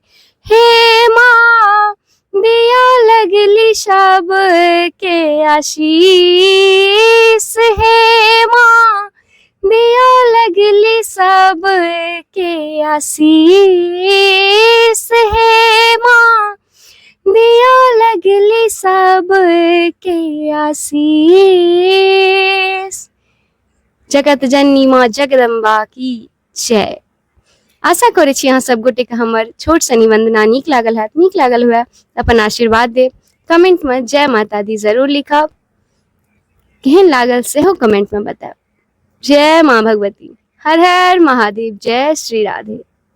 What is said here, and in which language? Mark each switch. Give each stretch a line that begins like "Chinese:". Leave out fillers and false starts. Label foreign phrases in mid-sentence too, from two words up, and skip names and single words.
Maithili: हे माँ दिया लगली सब के आशीष, हे माँ दिया लगली सब के आशीष। हे माँ दिया लगली सब के आशीष। जगत जननी माँ जगदम्बा की जय। आशा करे छी अहाँ सब गोटे के हमर छोट सनी वंदना नीक लागल हैत। नीक लागल हुए अपन आशीर्वाद देव, कमेंट में जय माता दी जरूर लिखब। केहन लागल सेहो कमेंट में बताएब। जय माँ भगवती। हर हर महादेव। जय श्री राधे।